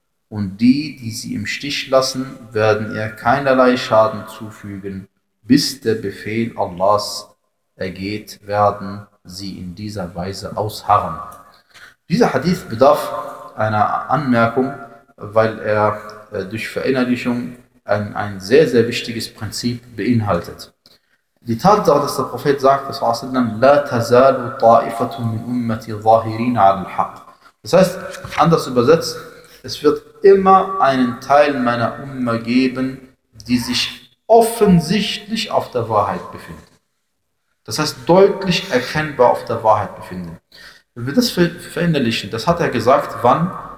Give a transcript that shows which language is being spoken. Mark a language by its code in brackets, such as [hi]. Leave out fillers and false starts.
[de] Und die, die sie im Stich lassen, werden ihr keinerlei Schaden zufügen, bis der Befehl Allahs ergeht, werden sie in dieser Weise ausharren. Dieser Hadith bedarf einer Anmerkung, weil er durch Verinnerlichung ein sehr, sehr wichtiges Prinzip beinhaltet. Die Tatsache, dass der Prophet sagt, [ar] لا تزال طائفة من أمتي ظاهرين على الحق. [de] Das heißt, anders übersetzt, es wird immer einen Teil meiner Umma geben, die sich offensichtlich auf der Wahrheit befinden. Das heißt, deutlich erkennbar auf der Wahrheit befinden. Wenn wir das verinnerlichen, das hat er gesagt, wann?